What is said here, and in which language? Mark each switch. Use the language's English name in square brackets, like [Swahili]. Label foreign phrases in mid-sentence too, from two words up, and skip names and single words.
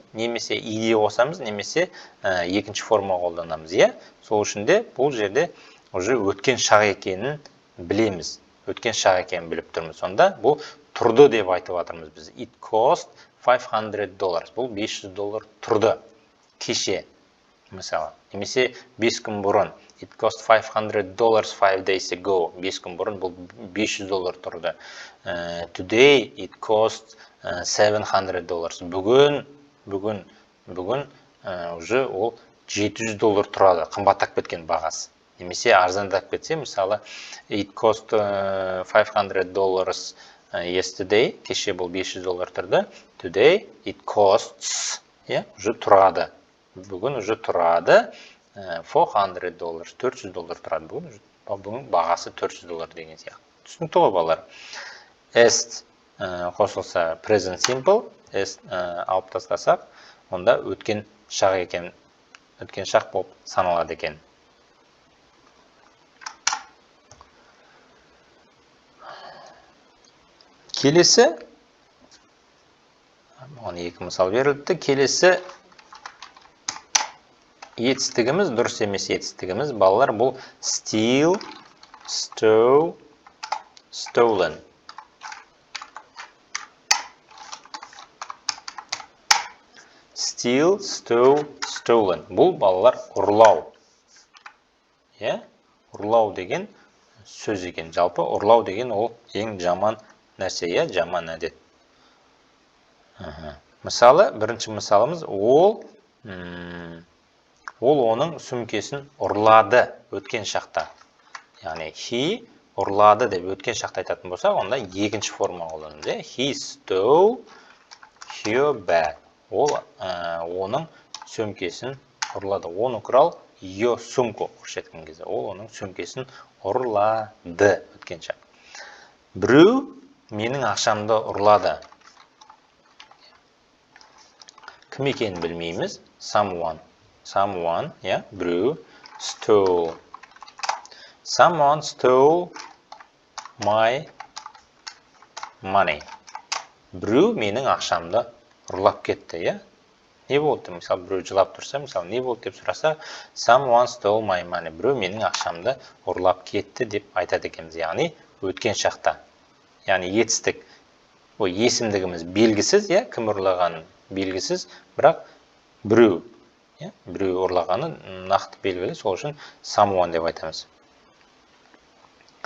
[Kazakh] Немесе иде қосамыз, немесе екінші форма қолданамыз. Сол үшін де бұл жерде уже өткен шақ екенін білеміз. Өткен шақ екенін біліп тұрмыз. Сонда бұл тұрды деп айтып жатырмыз біз. [English] It cost $500. [Kazakh] Бұл $500 тұрды. Кеше. Мысалы, немесе 5 күн бұрын. [English] It cost $500 5 days ago. [Kazakh] 5 күн бұрын бұл $500 тұрды. [English] Today it cost $700. [Kazakh] Бүгін уже ол $700 тұрады. Қымбаттап кеткен бағасы. Немесе арзандап кетсе, мысалы, [English] it cost $500 yesterday. [Kazakh] Кеше бұл $500 тұрды. [English] Today it costs, [Kazakh] уже тұрады. Бүгін уже тұрады $400, $400 тұрады. Бүгін бағасы $400 деген сияқты. Түсінікті ғой, балалар. S қосылса [English] present simple, [Kazakh] S алып тастасақ, онда өткен шақ екен, өткен шақ болып саналады екен. Келесі, оны екі мысал берілді. Келесі етістігіміз, дұрыс емес етістігіміз, балалар, бұл [English] steal, stole, stolen. Steal, stole, stolen. [Kazakh] Бұл, балалар, ұрлау. Ұрлау деген сөз екен. Жалпы, ұрлау деген ол ең жаман нәрсе, жаман әдет. Мысалы, бірінші мысалымыз, ол оның сүмкесін ұрлады өткен шақта. Яғни, he ұрлады деп өткен шақта айтатын болса, онда екінші форма қолданымыз. [English] He stole her bag. [Kazakh] Ол оның сөмкесін ұрлады. Оны құрал [Russian] ее сумку [Kazakh] көрсеткен кезде. Ол оның сөмкесін ұрлады өткен шақ. Біреу менің ақшамды ұрлады. Кім екенін білмейміз. [English] Someone, біреу, stole. Someone stole my money. [Kazakh] Біреу менің ақшамды ұрлап кетті, Не болды? Мысалы, біреу жылап тұрса, мысалы, не болды деп сұраса, [English] someone stole my money. [Kazakh] Біреу менің ақшамды ұрлап кетті деп айтады екенбіз. Яғни, өткен шақта. Яғни, етістік. Есімдігіміз белгісіз, кім ұрлағаны белгісіз, бірақ біреу. Біреу ұрлағаны нақты белгілі, сол үшін someone деп айтамыз.